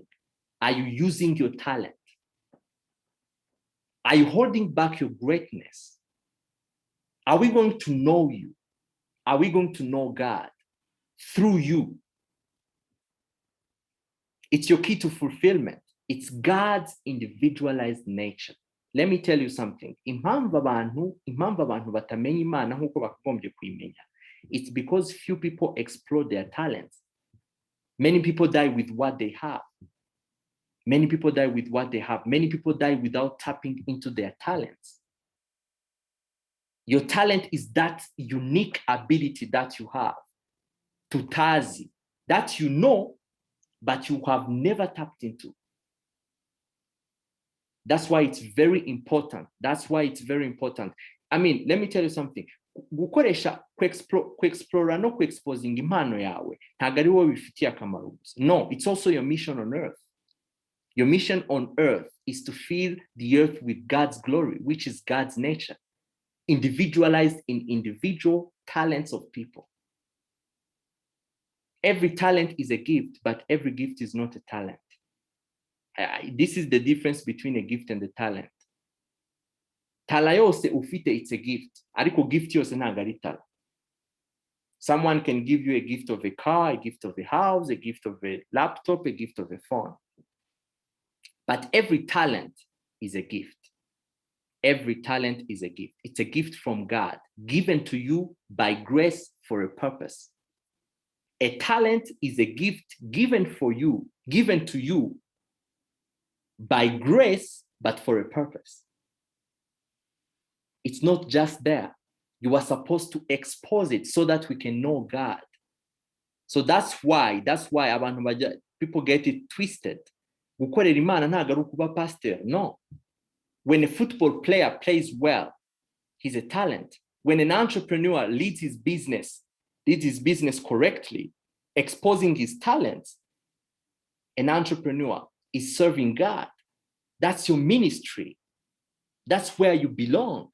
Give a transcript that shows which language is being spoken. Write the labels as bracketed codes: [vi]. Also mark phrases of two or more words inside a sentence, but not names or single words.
[en] Are you using your talent? Are you holding back your greatness? Are we going to know you? Are we going to know God through you? It's your key to fulfillment. It's God's individualized nature. Let me tell you something. [rw] Impamvu abantu batamenya Imana nkuko bakagombye kuyimenya. [en] It's because few people explore their talents. Many people die with what they have. Many people die with what they have. Many people die without tapping into their talents. Your talent is that unique ability that you have to tazi, that you know, but you have never tapped into. That's why it's very important. That's why it's very important. Let me tell you something. [rw] gukoresha kwexplora no kwexposing impano yawe ntabwo ari wowe bifitiye akamaro gusa. [en] No, it's also your mission on earth. Your mission on earth is to fill the earth with God's glory, which is God's nature, individualized in individual talents of people. Every talent is a gift, but every gift is not a talent. This is the difference between a gift and a talent. [rw] Tala yose ufite, [en] it's a gift. [rw] Ariko gift yose ntabwo ari tala. [en] Someone can give you a gift of a car, a gift of a house, a gift of a laptop, a gift of a phone. But every talent is a gift. Every talent is a gift. It's a gift from God, given to you by grace for a purpose. A talent is a gift given to you by grace, but for a purpose. It's not just there. You are supposed to expose it so that we can know God. So that's why people get it twisted. [rw] Gukorera Imana ntabwo ari ukuba pastor. [en] No. When a football player plays well, he's a talent. When an entrepreneur leads his business correctly, exposing his talents, an entrepreneur is serving God. That's your ministry. That's where you belong.